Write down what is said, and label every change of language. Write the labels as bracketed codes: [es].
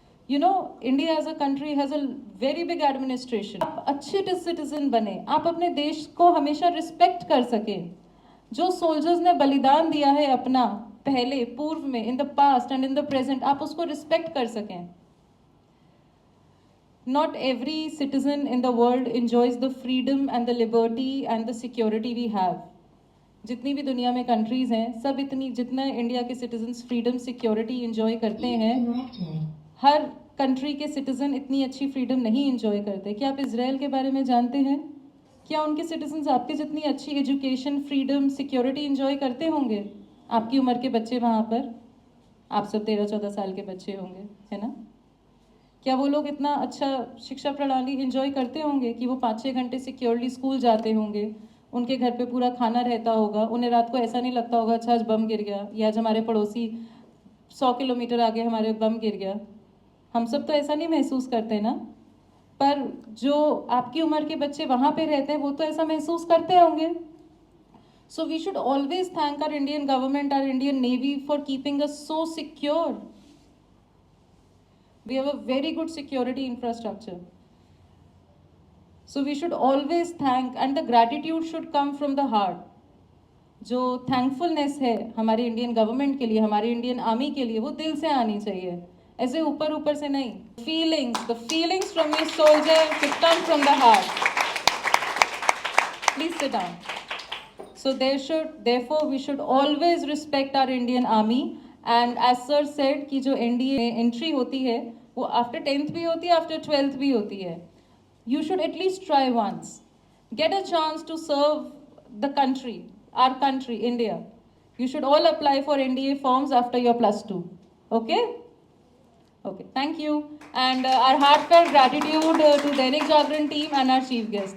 [en] You know, India as a country has a very big administration. [hi] आप अच्छे citizen बने, आप अपने देश को हमेशा रिस्पेक्ट कर सकें। जो सोल्जर्स ने बलिदान दिया है अपना पहले, पूर्व में, [en] in the past and in the present, [hi] आप उसको रिस्पेक्ट कर सकें। [en] Not every citizen in the world enjoys the freedom and the liberty and the security we have. [hi] जितनी भी दुनिया में कंट्रीज हैं, सब इतनी, जितना इंडिया के सिटीजन्स फ्रीडम सिक्योरिटी इंजॉय करते हैं, हर कंट्री के सिटीजन इतनी अच्छी फ्रीडम नहीं इंजॉय करते। क्या आप इजराइल के बारे में जानते हैं? क्या उनके सिटीजन्स आपकी जितनी अच्छी एजुकेशन, फ्रीडम, सिक्योरिटी इंजॉय करते होंगे? आपकी उम्र के बच्चे वहाँ पर, आप सब 13-14 साल के बच्चे होंगे, है ना? क्या वो लोग इतना अच्छा शिक्षा प्रणाली इंजॉय करते होंगे कि वो 5-6 घंटे सिक्योरली स्कूल जाते होंगे, उनके घर पे पूरा खाना रहता होगा, उन्हें रात को ऐसा नहीं लगता होगा अच्छा आज बम गिर गया, या आज हमारे पड़ोसी 100 किलोमीटर आगे हमारे बम गिर गया? हम सब तो ऐसा नहीं महसूस करते ना। पर जो आपकी उम्र के बच्चे वहाँ पे रहते हैं वो तो ऐसा महसूस करते होंगे। [en] So we should always thank our Indian government, our Indian Navy for keeping us so secure. We have a very good security infrastructure. So we should always thank, and the gratitude should come from the heart. [hi] जो thankfulness है हमारी Indian government के लिए, हमारी Indian army के लिए, वो दिल से आनी चाहिए, ऐसे ऊपर ऊपर से नहीं। [en] The feelings from your soldier should come from the heart. Please sit down. So therefore we should always respect our Indian army. And as sir said [hi] कि जो NDA entry होती है वो after 10th भी होती है, after 12th भी होती है। [en] You should at least try once. Get a chance to serve the country, our country, India. You should all apply for NDA forms after your +2. Okay? Okay, thank you. And our heartfelt gratitude to Dainik Jagran team and our chief guest.